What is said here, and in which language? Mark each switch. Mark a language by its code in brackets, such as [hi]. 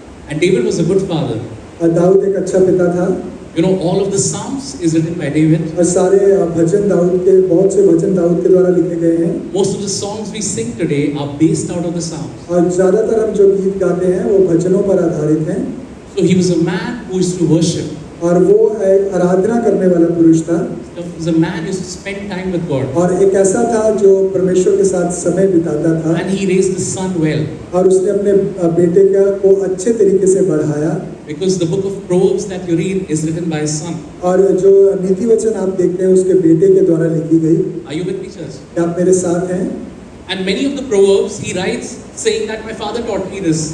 [en] And David was a good father. [hi] और दाऊद एक अच्छा पिता था। [en] You know, all of the Psalms is written by David. [hi] और सारे भजन दाऊद के, बहुत से भजन दाऊद के द्वारा लिखे गए हैं। [en] Most of the songs we sing today are based out of the Psalms. [hi] और ज़्यादातर हम जो गीत गाते हैं वो भजनों पर आधारित हैं। [en] So he was a man who used to worship. [hi] और वो एक आराधना करने वाला पुरुष था। [en] He was a man who used to spend time with God. [hi] और एक ऐसा था जो परमेश्वर के साथ समय बिताता था। [en] And he raised his son well. [hi] और उसने अपने बेटे को अच्छे तरीके से बढ़ाया। [en] Because the book of Proverbs that you read is written by his son. [hi] और जो नीति वचन आप देखते हैं उसके बेटे के द्वारा लिखी गई। [en] Are you with me, church? [hi] क्या आप मेरे साथ हैं? [en] And many of the Proverbs he writes saying that my father taught me this.